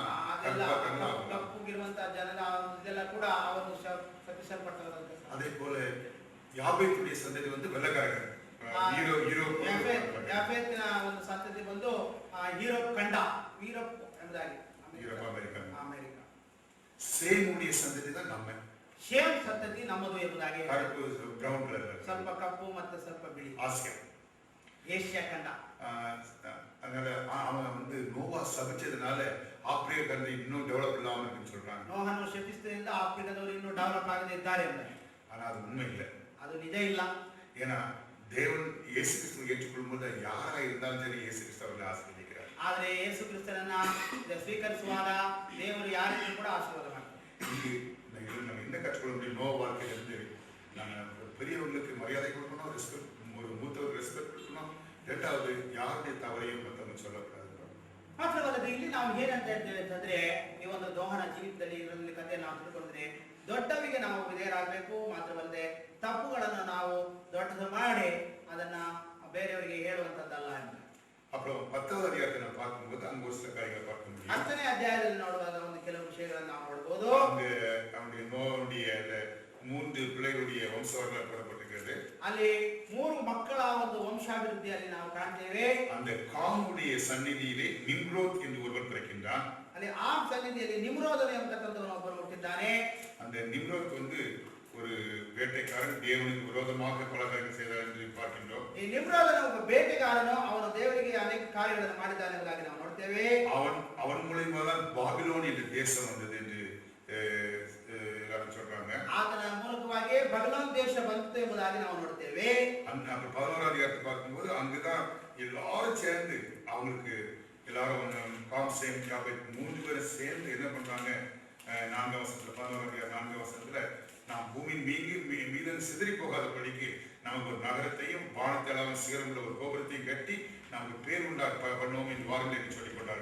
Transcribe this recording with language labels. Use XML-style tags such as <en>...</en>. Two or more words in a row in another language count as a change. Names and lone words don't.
<kn>ಕಪ್ಪುಗಿರುವಂತಹ ಜನರ ಇದೆಲ್ಲ ಕೂಡ ಅವರು ಶಪಿಸಲ್ಪಟ್ಟರಂತೆ.</kn> <ta>அதே போல யாபேத்துடைய சந்ததி வந்து வெள்ளக்காரர்கள்.</ta> <kn>ಯಾಫೇತಿನ ಒಂದು ಸಂತತಿ ಬಂದು ಯುರೋಪ್ ಖಂಡ, ಯುರೋಪ್ ಎಂಬುದಾಗಿ ಅಮೆರಿಕ.</kn> <ta>சேமுடைய சந்ததி தான் நம்ம.</ta> <kn>ಶೇಮ್ ಸಂತತಿ ನಮ್ಮದು ಎಂಬುದಾಗಿ. ಕಪ್ಪು</kn> <en>brown colour,</en> <kn>ಸ್ವಲ್ಪ ಕಪ್ಪು ಮತ್ತು ಸ್ವಲ್ಪ ಬಿಳಿ. ಆಸಿಯಾ, ಏಷ್ಯಾ ಖಂಡ.</kn> <ta>அதனால அவன் வந்து நோவா சபிச்சதுனால ஆப்பிரிக்கா கண்ட்ரி இன்னும் டெவலப் இல்லாம இருக்குன்னு சொல்றாங்க.</ta> <kn>ನೋಹನು ಶಪಿಸಿದ್ದರಿಂದ ಆಫ್ರಿಕಾದವರು ಇನ್ನೂ ಡೆವಲಪ್ ಆಗದೆ ಇದ್ದಾರೆ ಎಂಬುದಾಗಿ.</kn> <ta>ஆனா அது உண்மை இல்லை.</ta> <kn>ಅದು ನಿಜ ಇಲ್ಲ.</kn> <ta>ஏன்னா தேவன் இயேசு கிறிஸ்துவை ஏற்றுக்கொள்ளும் போது யாரா இருந்தாலும் சரி இயேசு கிறிஸ்து அவர்களை ஆசீர்வதிக்கிறார்.</ta> <kn>ಆದರೆ ಯೇಸು ಕ್ರಿಸ್ತನನ್ನ ಸ್ವೀಕರಿಸುವಾಗ ದೇವರು ಯಾರಿಗೂ ಕೂಡ ಆಶೀರ್ವಾದ ಮಾಡ್ತಾರೆ.</kn> <ta>நம்ம என்ன கற்றுக்கொள்ள முடியும்? நோவா வாழ்க்கையில இருந்து நம்ம பெரியவர்களுக்கு மரியாதை கொடுக்கணும், ரெஸ்பெக்ட், ஒரு மூத்தவருக்கு ரெஸ்பெக்ட் கொடுக்கணும். இரண்டாவது யாருடைய தவறையும் மற்றவங்க சொல்லக்கூடாது.</ta> <kn>ಮಾತ್ರವಲ್ಲದೆ ಇಲ್ಲಿ ನಾವು ಏನಂತ ಹೇಳ್ತೇವೆ ಅಂತಂದ್ರೆ ಈ ಒಂದು ದೋಹನ ಜೀವಿತದಲ್ಲಿ ಇದರಲ್ಲಿ ಕಥೆ ನಾವು ತಿಳ್ಕೊಂಡ್ರೆ ದೊಡ್ಡವರಿಗೆ ನಾವು ವಿಧೇಯರಾಗಬೇಕು. ಮಾತ್ರವಲ್ಲದೆ ತಪ್ಪುಗಳನ್ನು ನಾವು ದೊಡ್ಡದು ಮಾಡಿ ಅದನ್ನ ಬೇರೆಯವರಿಗೆ ಹೇಳುವಂತದ್ದಲ್ಲ ಅಂತ.</kn> <ta>அப்புறம் 10வது அதிகாரத்தை நான் பார்க்கும்போது அங்க ஒரு சில காரியங்களை பார்க்க முடியும்.</ta> <kn>10ನೇ ಅಧ್ಯಾಯದಲ್ಲಿ ನೋಡುವಾಗ ಒಂದು ಕೆಲವು ವಿಷಯಗಳನ್ನು ನಾವು ನೋಡಬಹುದು.</kn> <ta>அவனுடைய நோவுடைய 3 பிள்ளைகளுடைய வம்சாவளிகள் கூறப்பட்டிருக்கிறது.</ta> <kn>ಅಲ್ಲಿ 3 ಮಕ್ಕಳ ಒಂದು ವಂಶಾಭಿವೃದ್ಧಿಯಲ್ಲಿ ನಾವು ಕಾಣ್ತೇವೆ.</kn> <ta>அந்த காமுடைய சந்நிதியிலே நிம்ரோத் என்று ஒருவன் பிறக்கின்றான்.</ta> <kn>ಅಲ್ಲಿ ಆ ಸನ್ನಿಧಿಯಲ್ಲಿ ನಿಮ್ರೋದನ ಎಂಬತಕ್ಕಂಥವನು ಒಬ್ಬನು ಹುಟ್ಟಿದ್ದಾನೆ.</kn> <ta>அந்த நிம்ரோத் வந்து ஒரு வேட்டைக்காரன், தேவனுக்கு விரோதமாக பல காரியங்கள் செய்தார் என்று பார்க்கின்றோம்.</ta> <kn>ಈ ನಿಮ್ರೋದನ ಒಬ್ಬ ಬೇಟೆಗಾರನು, ಅವನು ದೇವರಿಗೆ ಅನೇಕ ಕಾರ್ಯಗಳನ್ನು ಮಾಡಿದ್ದಾನೆ ಎಂಬುದಾಗಿ ನಾವು ನೋಡ್ತೇವೆ.</kn> <ta>அவன் மூலமா தான் பாபிலோன் என்ற தேசம் வந்தது என்று எல்லாரும் சொல்றாங்க.</ta> <kn>ಆತನ ಮೂಲಕವಾಗಿ ಬಬಲೋನ್ ದೇಶ ಬಂತು ಎಂಬುದಾಗಿ ನಾವು ನೋಡ್ತೇವೆ.</kn> <ta>அந்த 11வது அதிகாரத்தை பார்க்கும்போது அங்குதான் எல்லாரும் சேர்ந்து அவங்களுக்கு எல்லாரும் காம் சேம் யாபேத் 3 பேரும் சேர்ந்து என்ன பண்றாங்க? 4 வசனத்துல 11 வசனத்துல நாம் பூமியின் மீது சிதறி போகாதபடிக்கு நமக்கு ஒரு நகரத்தையும் வானத்தளவும் சிகரமுள்ள ஒரு கோபுரத்தையும் கட்டி நமக்கு பேர் பண்ணுவோம் என்று வாருங்கள் என்று சொல்லிக் கொண்டார்.</ta>